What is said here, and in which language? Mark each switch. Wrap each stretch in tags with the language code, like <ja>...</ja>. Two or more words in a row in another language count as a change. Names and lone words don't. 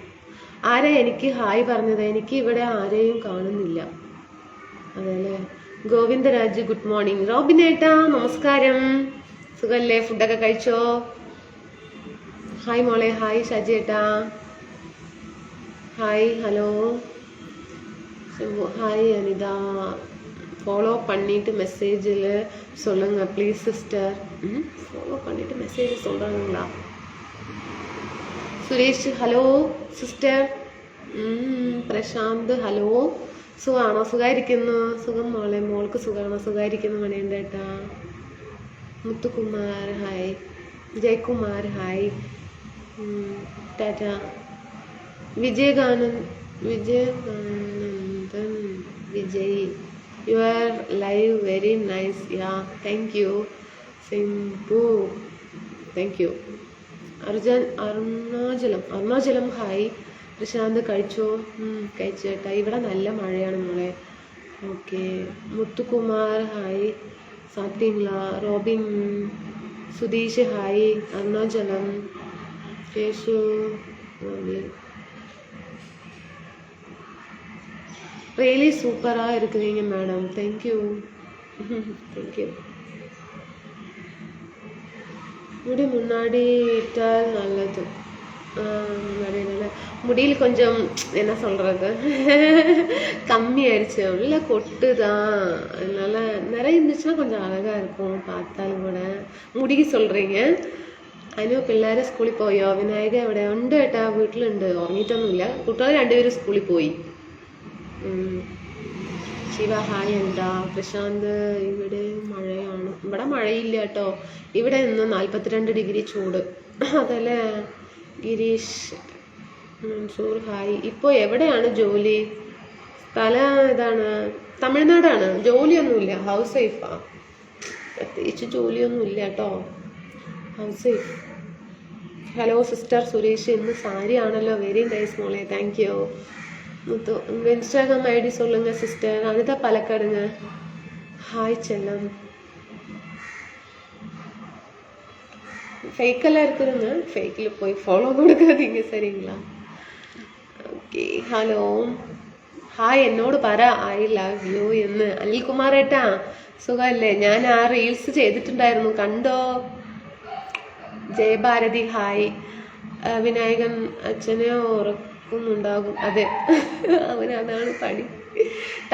<ml>ആരാ എനിക്ക് ഹായ് പറഞ്ഞത്? എനിക്ക് ഇവിടെ ആരെയും കാണുന്നില്ല. അതെല്ലേ. ഗോവിന്ദരാജ്,</ml> <en>good morning.</en> <ml>റോബിനേട്ടാ, നമസ്കാരം. സുഖല്ലേ? ഫുഡൊക്കെ കഴിച്ചോ? ഹായ് മോളെ. ഹായ് ഷാജിയേട്ടാ.</ml> <en>hi. hello.</en> <ta>ஹாய் அனிதா. ஃபாலோ பண்ணிட்டு மெசேஜில் சொல்லுங்க</ta> <en>please sister.</en> <ta>ஃபாலோ பண்ணிட்டு மெசேஜ் சொல்கிறாங்களா?</ta> <ml>സുരേഷ്.</ml> <en>hello sister. പ്രശാന്ത്. hello.</en> <ml>സുഖമാണോ? സുഖമായിരിക്കുന്നു. സുഖം മോളെ. മോൾക്ക് സുഖമാണോ? സുഖമായിരിക്കുന്നു മണിയണ്ടേട്ടാ. മുത്തുകുമാർ. ഹായ്. ജയകുമാർ. ഹായ്. ടാറ്റ. വിജയകാനന്ദ്.</ml> <en>Vijay, your live very nice. Yeah, thank you. Simpu, thank you.</en> <ml>അരുണാചലം. ഹായ്. പ്രശാന്ത്. കഴിച്ചോ? കഴിച്ചേട്ടാ. ഇവിടെ നല്ല മഴയാണ് മോളെ. ഓക്കെ. മുത്തുകുമാർ. ഹായ്. സാപ്പിട്ടിங்களா? റോബിൻ. സുധീഷ്. ഹായ്. അരുണാചലം.</ml> <ta>കേശു. റിയലി சூப்பராக இருக்கிறீங்க மேடம். தேங்க்யூ. தேங்க்யூ. முடி முன்னாடி இட்டால் நல்லது. முடியில் கொஞ்சம் என்ன சொல்கிறது, கம்மி ஆயிடுச்சு. உள்ள கொட்டு தான், அதனால நிறைய இருந்துச்சுன்னா கொஞ்சம் அழகாக இருக்கும் பார்த்தாலும் கூட.</ta> <ml>മുടിക്ക് சொல்கிறீங்க. അതിന് പിള്ളേരെ സ്കൂളിൽ പോയോ? വിനായക എവിടെ? ഉണ്ട് കേട്ടാ, വീട്ടിലുണ്ട്. ഉറങ്ങിയിട്ടൊന്നുമില്ല. കുട്ടികൾ രണ്ടുപേരും സ്കൂളിൽ പോയി. ശിവ. ഹായ്. എന്താ? പ്രശാന്ത്. ഇവിടെ മഴയാണ്. ഇവിടെ മഴയില്ല കേട്ടോ. ഇവിടെ ഇന്ന് 42 ഡിഗ്രി ചൂട്. അതല്ലേ. ഗിരീഷ്. മൻസൂർ. ഹായ്. ഇപ്പോൾ എവിടെയാണ് ജോലി? സ്ഥലം ഇതാണ്, തമിഴ്നാടാണ്. ജോലിയൊന്നുമില്ല,</ml> <en>house wife.</en> <ml>പ്രത്യേകിച്ച് ജോലിയൊന്നുമില്ല കേട്ടോ,</ml> <en>house wife. hello sister.</en> <ml>സുരേഷ്. ഇന്ന് സാരി ആണല്ലോ.</ml> <en>very nice</en> <ml>മോളെ.</ml> <en>thank you.</en> <ta>முத்து. உங்கள் இன்ஸ்டாகிராம் ஐடி சொல்லுங்கள் சிஸ்டர். அனிதா பாலக்காடுங்க. ஹாய் செல்லம். ஃபேக்கெல்லாம் இருக்குதுங்க, ஃபேக்கில் போய் ஃபாலோ கொடுக்காதீங்க சரிங்களா?</ta> <en>okay. hello. hi.</en> <ml>എന്നോട് പറ</ml> <en>I love you</en> <ml>എന്ന്. അനിൽകുമാർ ഏട്ടാ, സുഖമല്ലേ? ഞാൻ ആ റീൽസ് ചെയ്തിട്ടുണ്ടായിരുന്നു, കണ്ടോ? ജയഭാരതി. ഹായ്. വിനായകൻ. അച്ഛനെ ഉറക്കുന്നുണ്ടാകും. അതെ, അവനതാണ് പണി. തമിഴ്നാട്.</ml>